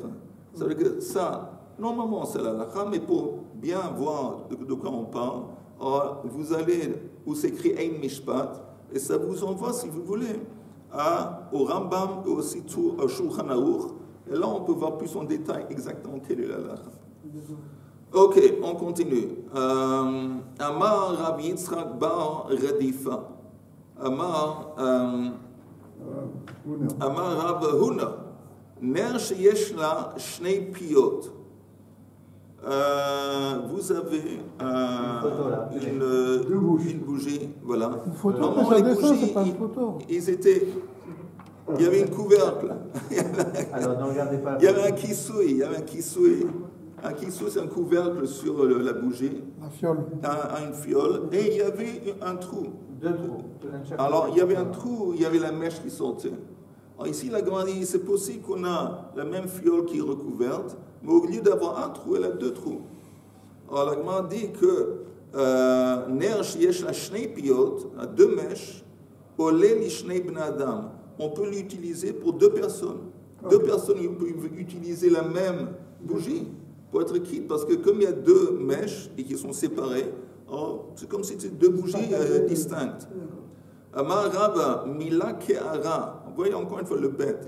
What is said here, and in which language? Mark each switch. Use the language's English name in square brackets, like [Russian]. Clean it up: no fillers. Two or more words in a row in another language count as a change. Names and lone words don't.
[French] Ça veut dire que ça, normalement c'est la halakha, mais pour bien voir de quoi on parle, vous allez où s'écrit Ein Mishpat, et ça vous envoie, si vous voulez, au Rambam et aussi au Shulchan Aruch. Et là, on peut voir plus en détail exactement quelle est la halakha. Ok, on continue. [Hebrew] אמר רבי יצחק בר רדיפה. אמר רב הונא. נר שיש לה שני פיות. [French] Vous avez une bougie, voilà. Une photo, normalement, les bougies, c'est pas une photo. Il y avait une couvercle. Alors, ne regardez pas. Il y avait un kisui, Un kisui, c'est un couvercle sur la bougie. La fiole. Une fiole. Et il y avait un trou. 2 trous. Alors, il y avait un trou, il y avait la mèche qui sortait. Alors ici, la Gemara dit, c'est possible qu'on a la même fiole qui est recouverte, mais au lieu d'avoir un trou, elle a 2 trous. Alors la Gemara dit que [Hebrew] נר שיש לה שני פיות, [French] 2 mèches, [Hebrew] עולה לשני בני אדם. [French] On peut l'utiliser pour 2 personnes. 2 personnes peuvent utiliser la même bougie pour être quitte, parce que comme il y a 2 mèches et qui sont séparées, c'est comme si c'était 2 bougies distinctes. [Hebrew] אמר רבה מילא קערה, [French] vous voyez encore une fois le bête.